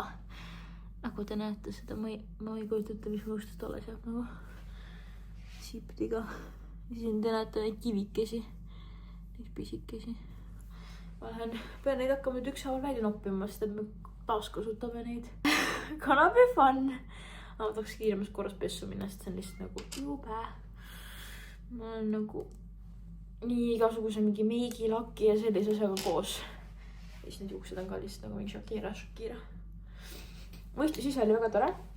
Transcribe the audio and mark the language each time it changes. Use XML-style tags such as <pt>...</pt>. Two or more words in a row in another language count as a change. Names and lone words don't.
<et>Nagu te näete seda, ma ei kujuta, mis muustest alles jääb nagu siptiga. Ja siis te näete neid kivikesi, neid pisikesi. Ma pean neid hakkama nüüd ükshaaval välja noppima, sest et me taaskasutame neid.</et> <en>Gonna be fun!</en> <et>Ma tahaks kiiremas korras pessu minna, sest see on lihtsalt nagu jube. Ma olen nagu nii igasuguse mingi meigi, laki ja sellise asjaga koos. Ja siis need juuksed on ka lihtsalt nagu mingi Shakira. Võistlus ise oli väga tore.</et>